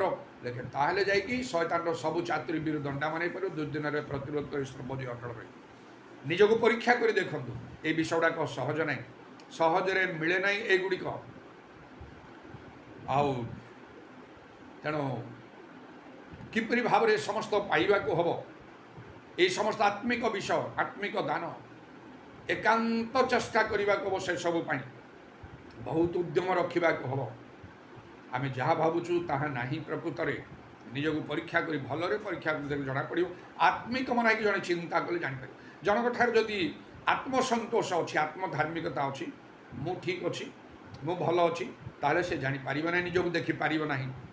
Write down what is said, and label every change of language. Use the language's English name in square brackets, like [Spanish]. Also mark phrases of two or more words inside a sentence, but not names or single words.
[Odia] ଦେଖେ ତାହେଲେ ଯାଇକି ଶୈତାନର ସବୁ ଚାତୁରୀ ବିରୁଦ୍ଧ ଦଣ୍ଡାମାନ ହେଇପାରିବ। ଦୁର୍ଦିନରେ ପ୍ରତିରୋଧ କରି ସର୍ବଜୟ ଅଟଳ ରହିବ। ନିଜକୁ ପରୀକ୍ଷା କରି ଦେଖନ୍ତୁ। এই ବିଷୟଗୁଡ଼ାକ ସହଜ ନାହିଁ, ସହଜରେ ମିଳେ ନାହିଁ ଏଗୁଡ଼ିକ। ଆଉ ତେଣୁ କିପରି ଭାବରେ ସମସ୍ତ ପାଇବାକୁ ହେବ? ଏଇ ସମସ୍ତ ଆତ୍ମିକ ବିଷୟ, ଆତ୍ମିକ ଦାନ ଏକାନ୍ତ ଚେଷ୍ଟା କରିବାକୁ ହେବ। ସେସବୁ ପାଇଁ ବହୁତ ଉଦ୍ୟମ ରଖିବାକୁ ହେବ। ଆମେ ଯାହା ଭାବୁଛୁ ତାହା ନାହିଁ ପ୍ରକୃତରେ। ନିଜକୁ ପରୀକ୍ଷା କରି ଭଲରେ ପରୀକ୍ଷା କରି ଜଣାପଡ଼ିବ। ଆତ୍ମିକ ମନ ହେଇକି ଜଣେ ଚିନ୍ତା କଲେ ଜାଣିପାରିବ। ଜଣଙ୍କ ଠାରୁ ଯଦି ଆତ୍ମସନ୍ତୋଷ ଅଛି, ଆତ୍ମଧାର୍ମିକତା ଅଛି, ମୁଁ ଠିକ୍ ଅଛି, ମୁଁ ଭଲ ଅଛି, ତାହେଲେ ସେ ଜାଣିପାରିବ ନାହିଁ, ନିଜକୁ ଦେଖିପାରିବ ନାହିଁ।